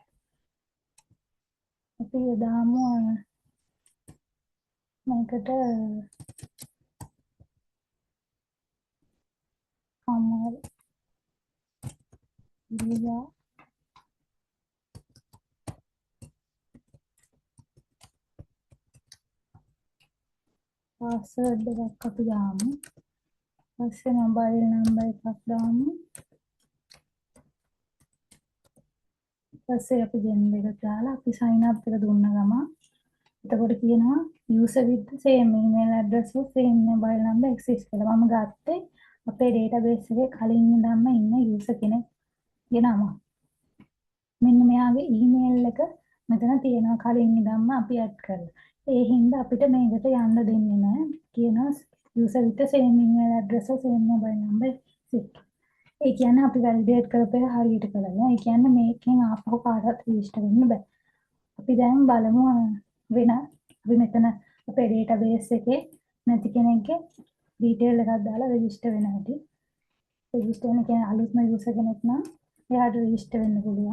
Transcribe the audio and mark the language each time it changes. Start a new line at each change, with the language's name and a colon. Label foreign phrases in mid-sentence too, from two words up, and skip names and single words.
Sinhala: අපි දාමු මේකට අමර ඉරියා password එකක් අපි දාමු පස්සේ
English: mobile number
Sinhala: එකක් දාමු පස්සේ අපි gender එක දාලා අපි
English: sign up
Sinhala: එක දුන්න ගමන් එතකොට කියනවා
English: user with the same email address or same mobile number exists
Sinhala: කියලා. මම ගත්තේ අපේ database එකේ කලින් ඉඳන්ම ඉන්න user කෙනෙක්ගේ නම. මෙන්න මෙයාගේ email එක මෙතන තියෙනවා කලින් ඉඳන්ම අපි add කරලා. ඒ හින්දා අපිට මේකට යන්න දෙන්නේ නැහැ.
English: කියනවා user with the same email address or same mobile number exists.
Sinhala: ඒ කියන්නේ අපි validate කරපේ හරියට කළා. ඒ කියන්නේ මේකෙන් ආපහු කාටවත් register වෙන්න බෑ. අපි දැන් බලමු වෙන අපි මෙතන අපේ database එකේ නැති කෙනෙක්ගේ detail එකක් දාලා register වෙන හැටි. register වෙන කියන්නේ අලුත්ම user කෙනෙක් නම් එයාට register වෙන්න පුළුවන්.